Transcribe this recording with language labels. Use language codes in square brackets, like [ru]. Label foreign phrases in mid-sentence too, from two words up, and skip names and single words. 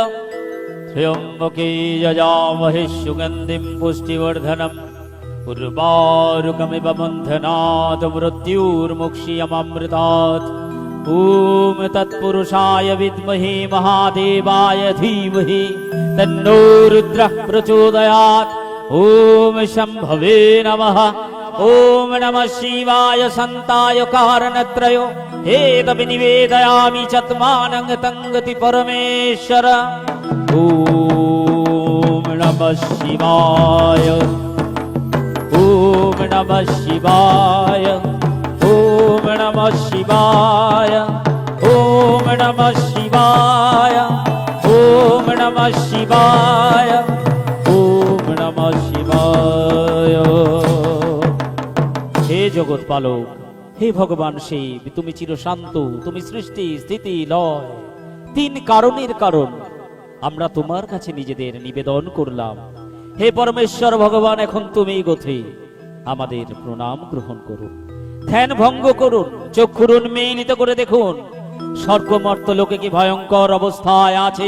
[sa] ত্র্যম্বকে যজামহে সুগন্ধিম পুষ্টিবর্ধনম উর্বারুকমিব বন্ধনাৎ মৃত্যুর্মুক্ষীয়মৃতাৎ। ওম তৎপুরুষায় বিদ্মহে মহাদেবায় ধীমহি তন্নো রুদ্রঃ প্রচোদয়াৎ। ওম শম্ভবে নমঃ। ওম নমঃ শিবায় সন্তায় কারণত্রয় হেতবিনিবেদয়ামি চত্মানং তঙ্গতি পরমেশ্বর। ওম নমঃ শিবায়, ওম নমঃ শিবায়, ওম নমঃ শিবায়, ওম নমঃ শিবায়, ওম নমঃ শিবায়, ওম নমঃ শিবায়। [bn] হে জগৎ পালক, হে ভগবান শিব, তুমি চিরশান্ত, তুমি সৃষ্টি স্থিতি লয়, তিন কারণের কারণ। আমরা তোমার কাছে নিজেদের নিবেদন করলাম। হে পরমেশ্বর ভগবান, এখন তুমি গথে আমাদের প্রণাম গ্রহণ করুন, ধ্যান ভঙ্গ করুন, চক্ষুর উন্মীলিত করে দেখুন স্বর্গমর্ত লোকে কি ভয়ঙ্কর অবস্থায় আছে।